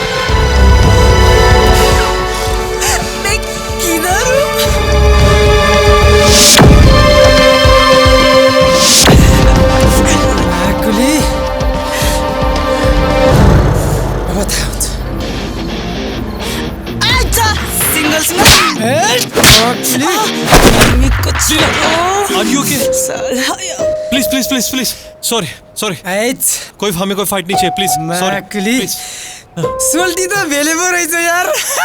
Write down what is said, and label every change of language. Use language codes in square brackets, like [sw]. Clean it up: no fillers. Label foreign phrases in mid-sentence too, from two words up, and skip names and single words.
[hi] मैं किधर हूँ? कुली बताओ आजा सिंगल्स में [en] Are you okay? Please, please, please, please. Sorry, sorry. [hi] हमें कोई फाइट नहीं चाहिए, प्लीज। सॉरी [ne] प्लीज। सोल्टी तो भेले पो रहेछ यार।